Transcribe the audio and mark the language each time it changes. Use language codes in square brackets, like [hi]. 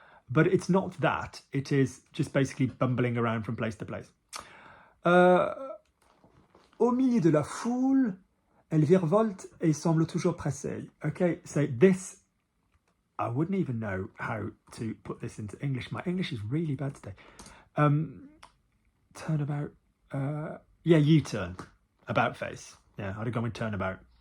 [en] But it's not that. It is just basically bumbling around from place to place. [fr] Au milieu de la foule, elle virevolte et semble toujours pressée. [en] Okay, so this, I wouldn't even know how to put this into English. My English is really bad today. Turnabout. Yeah, U-turn. About face. Yeah, I'd have gone with turnabout.